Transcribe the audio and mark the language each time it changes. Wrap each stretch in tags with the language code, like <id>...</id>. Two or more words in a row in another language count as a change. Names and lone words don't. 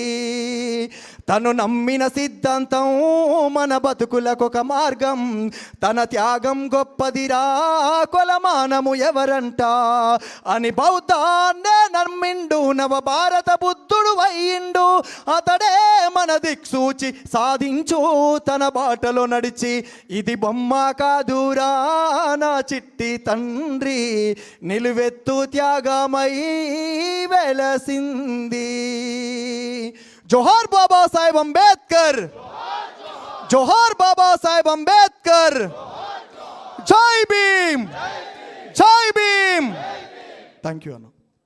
<te>తను నమ్మిన సిద్ధాంతం మన బతుకులకొక మార్గం, తన త్యాగం గొప్పదిరా కొలమానము ఎవరంట అని బౌద్ధాన్నే నమ్మిండు నవ భారత బుద్ధుడు అయ్యిండు. అతడే మన దిక్సూచి సాధించు తన బాటలో నడిచి. ఇది బొమ్మ కాదురా నా చిట్టి తండ్రి, నిలువెత్తు త్యాగమై వెలసింది.</te> <hi>जोहार बाबा साहेब अंबेडकर, जोहार बाबा साहेब अंबेडकर. जय भीम, जय भीम.</hi> <en>thank you अनु.</en>